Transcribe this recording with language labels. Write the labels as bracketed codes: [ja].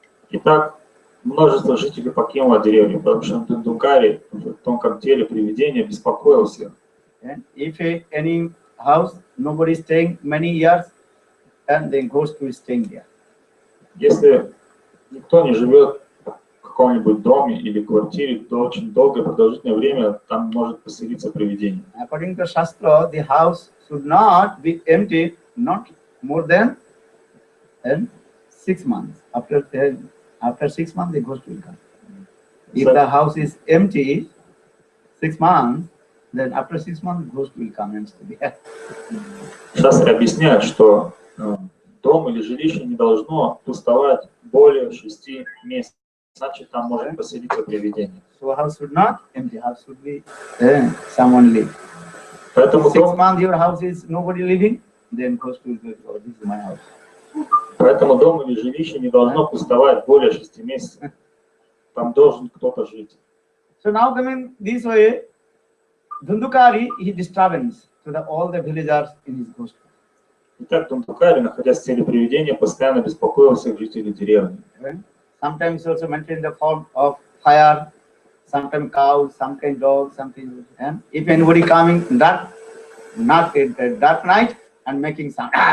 [ru] Итак, множество жителей покинуло деревню, потому что Дундукари в тонком теле привидения беспокоил всех. [en] If any house, nobody is staying many years, and then ghost will stay there. [ru] Если никто не живет в каком-нибудь доме или квартире, то очень долгое продолжительное время там может поселиться привидение. [en] According to Shastra, the house should not be empty not more than 6 months. After 6 months, the ghost will come. If the house is empty 6 months, then after 6 months, ghost will come and stay there. [ru] Шастры объясняют, что дом или жилище не должно пустовать более 6 месяцев, иначе там может поселиться привидение. [en] So house should not empty. House should be someone live. [ru] Поэтому [en] 6 months your house is nobody living, then ghost will go. Oh, this is my house. [ru] Поэтому дом или жилище не должно пустовать более 6 месяцев. Там должен кто-то жить. [en] So now coming this way, Dhundukari, he disturbance to all the villagers in his ghost. [ru] Итак, Дундукари, находясь в теле привидения, постоянно беспокоил всех жителей деревни. [en] Sometimes also maintain the form of fire, sometimes cow, sometimes dog, something. And if anybody coming dark night and making sound.